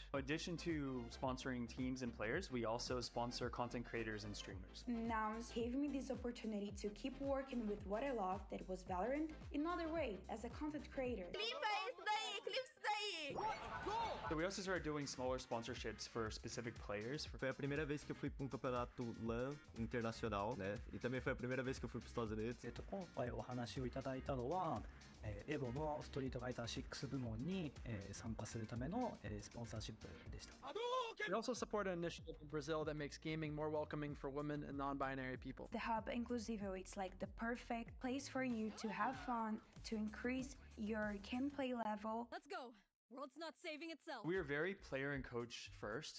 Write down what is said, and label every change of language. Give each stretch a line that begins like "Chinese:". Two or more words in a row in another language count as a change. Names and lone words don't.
English: In addition to sponsoring teams and players, we also sponsor content creators and streamers. Nouns gave me this opportunity to keep working with what I love, that was Valorant, in another way, as a content creator. So we also started doing smaller sponsorships for specific players.
Portuguese: Foi a primeira vez que eu fui para campeonato LAN internacional, né? E também foi a primeira vez que eu fui para os Estados Unidos.
Japanese: 今回お話をいただいたのは、エボのストリートファイター6部門に、参加するための、スポンサーシップでした。
English: We also support an initiative in Brazil that makes gaming more welcoming for women and non-binary people. The Hub Inclusivo, it's like the perfect place for you to have fun, to increase your gameplay level. Let's go! World's not saving itself. We are very player and coach first.